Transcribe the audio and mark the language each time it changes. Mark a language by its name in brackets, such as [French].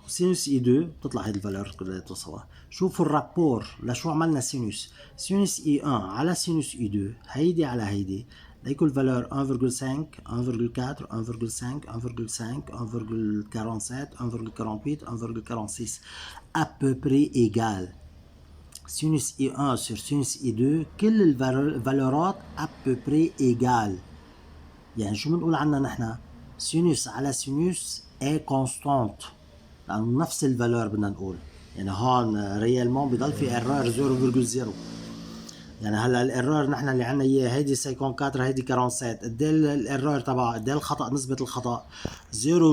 [Arabic] سينوس اي 2 بتطلع هي الفالورات كلياتهم سوا. شوفوا الرابور لشو عملنا سينوس. سينوس اي 1 على سينوس اي 2 هيدي على هيدي ليكو الفالور 1.5 1.4 1.5 1.5 1.47 1.48 1.46 [French] à peu près égal. Sinus I1 sur sinus I2 [Arabic] كل الفالورات [French] à peu près égal. [Arabic] يعني شو بنقول عنها نحن؟ سينوس على سينوس [French] est constante، [Arabic] لأنه نفس الفالور بدنا نقول. يعني هون ريالمون بضل في error 0.0. يعني هلا الايرور نحن اللي عندنا اياه هيدي 54 هيدي 47. قد ايه الايرور تبع قد ايه الخطا؟ نسبه الخطا 0.0